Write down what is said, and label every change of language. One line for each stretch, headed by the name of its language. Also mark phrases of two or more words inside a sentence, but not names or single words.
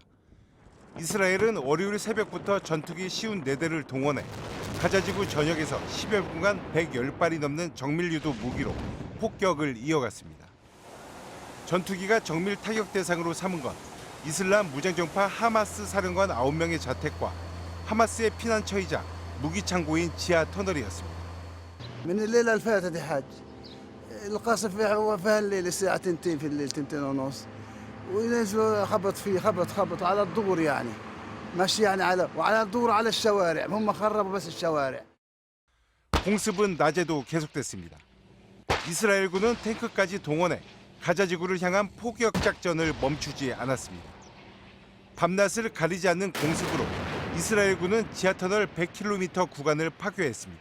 Korean: 이스라엘은 월요일 새벽부터 전투기 54대를 동원해 가자 지구 전역에서 10여 분간 110발이 넘는 정밀 유도 무기로 폭격을 이어갔습니다. 전투기가 정밀 타격 대상으로 삼은 건 이슬람 무장정파 하마스 사령관 9명의 자택과 하마스의 피난처이자 무기 창고인 지하 터널이었습니다.
Arabic: من الليله اللي فاتت يا حاج القصف فيها الليل الساعه 2 في الليل 2 ونص وينزلوا خبط على الدور يعني ماشي يعني وعلى الدور على الشوارع هم خربوا بس الشوارع.
Korean: 공습은 낮에도 계속됐습니다. 이스라엘군은 탱크까지 동원해 가자 지구를 향한 포격 작전을 멈추지 않았습니다. 밤낮을 가리지 않는 공습으로 이스라엘군은 지하터널 100km 구간을 파괴했습니다.